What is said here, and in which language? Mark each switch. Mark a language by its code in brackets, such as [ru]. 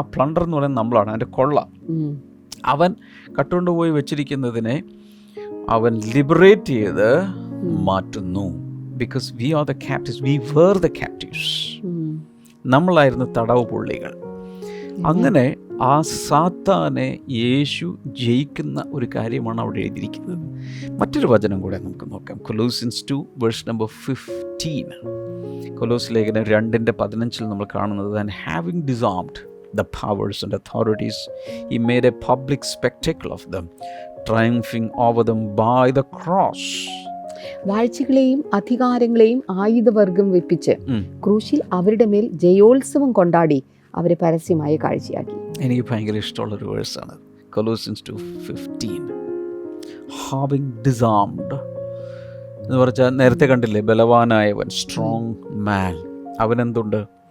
[ml] ആ പ്ലണ്ടർ എന്ന് പറയുന്നത് നമ്മളാണ്, അവൻ്റെ കൊള്ള. അവൻ കട്ടുകൊണ്ടുപോയി വെച്ചിരിക്കുന്നതിനെ അവൻ ലിബറേറ്റ് ചെയ്ത് മാറ്റുന്നു. [en] Because we are the captives, we were the captives. [ml] നമ്മളായിരുന്നു തടവ് പുള്ളികൾ. അങ്ങനെ ആ സാത്താനെ യേശു ജയിക്കുന്ന ഒരു കാര്യമാണ് അവിടെ എഴുതിയിരിക്കുന്നത്. മറ്റൊരു വചനം കൂടെ നമുക്ക് നോക്കാം. Colossians 2 verse number 15. കൊലോസ് ലേഖനം 2:15 നമ്മൾ കാണുന്നത്, [en] And having dissolved the powers and authorities, he made a public spectacle of them, triumphing over them by the cross. [ml] വാഴ്ചകളെയും അധികാരങ്ങളെയും ആയുധവർഗം വെപ്പിച്ച് ക്രൂശിൽ അവരുടെ മേൽ ജയോത്സവം കൊണ്ടാടി അവരെ പരസ്യമായി കാഴ്ചയാക്കി. എനിക്ക് ഭയങ്കര ഇഷ്ടമുള്ളൊരു വേഴ്സാണ് കൊലോസിയൻസ് 2:15. ഹാവിംഗ് ഡിസോൾവ്ഡ് എന്ന് പറഞ്ഞാൽ നേരത്തെ കണ്ടില്ലേ, ബലവാനായവൻ, സ്ട്രോങ് മാൻ. അവനെന്തുണ്ട്?